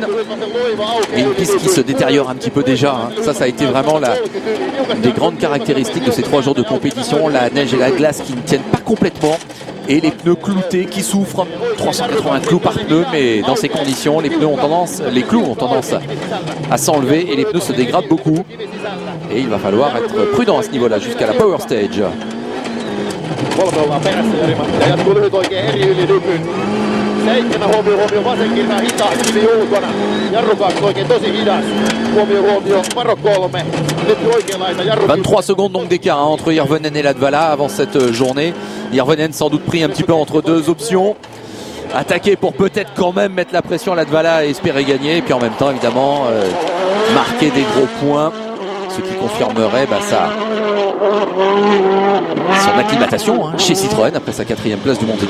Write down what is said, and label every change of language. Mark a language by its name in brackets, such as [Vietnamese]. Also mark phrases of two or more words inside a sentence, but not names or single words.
[French] Et une piste qui se détériore un petit peu déjà. Ça a été vraiment une des grandes caractéristiques de ces 3 jours de compétition. La neige et la glace qui ne tiennent pas complètement. Et les pneus cloutés qui souffrent, 380 clous par pneu, mais dans ces conditions, les clous ont tendance à s'enlever et les pneus se dégradent beaucoup. Et il va falloir être prudent à ce niveau-là jusqu'à la Power Stage. [Finnish] Huomio vasenkin vähän hitaasti liuutuna. Jarrukakku oikein tosi hidas. Huomio, Paro 3. Nyt oikein laita jarrukakku. [French] 23 secondes donc d'écart entre Hirvonen et Latvala avant cette journée. Hirvonen sans doute pris un petit peu entre deux options. Attaquer pour peut-être quand même mettre la pression à Latvala et espérer gagner. Et puis en même temps évidemment marquer des gros points. Ce qui confirmerait son acclimatation chez Citroën après sa 4e place du Monte-Carlo.